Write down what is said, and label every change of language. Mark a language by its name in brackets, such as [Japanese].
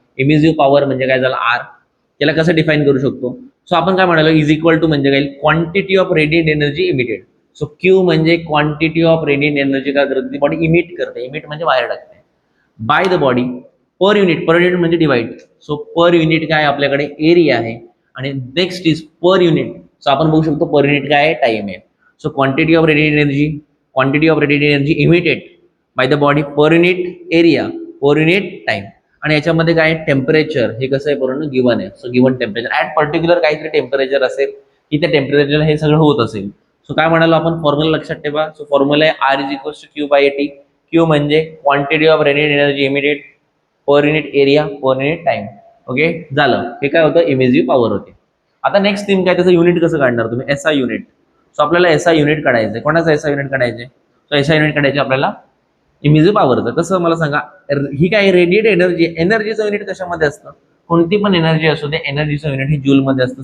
[Marathi] इमिजिव्ह power म्हणजे काय झाला आर. त्याला कसं डिफाईन करू शकतो, सो आपण काय म्हणालो इज इक्वल टू म्हणजे काय [English] Quantity of radiant energy emitted. [Marathi] So Q म्हणजे क्वांटिटी ऑफ रेडिएंट एनर्जी काय करते बॉडी इमिट करते, इमिट म्हणजे बाहेर टाकते, [English] By the body per unit. [Marathi] Per unit म्हणजे डिवाइड. सो पर युनिट काय आपल्याकडे एरिया आहे आणि next is per unit. So आपण बघू शकतो पर युनिट काय आहे टाइम आहे. [English] So quantity of radiant energy emitted by the body per unit area per unit time. [Marathi] आणि याच्यामध्ये काय टेम्परेचर, हे कसं आहे पूर्ण गिवन आहे. So given temperature at particular काहीतरी टेम्परेचर असेल की त्या टेम्परेचर हे सगळं होत असेल. सो काय म्हणालो आपण फॉर्म्युला लक्षात ठेवा. सो फॉर्म्युला आहे [English] R is equals to Q by AT. Q म्हणजे quantity of radiant energy emitted per unit area per unit time. [Marathi] Okay झालं, हे काय होतं इमिजिव्ह पॉवर होते. आता नेक्स्ट थिंग काय, त्याचं युनिट कसं काढणार तुम्ही, एसआय युनिट. सो आपल्याला एसआय युनिट काढायचं. कोणाचं एसआय युनिट काढायचे, सो एसआय युनिट काढायचे आपल्याला इमिजिव्ह पॉवरचं कसं मला सांगा. ही काय रेडिएट एनर्जी, एनर्जीचं युनिट कशामध्ये असतं, कोणती पण एनर्जी असू दे एनर्जीचं युनिट हे जूल मध्ये असतं.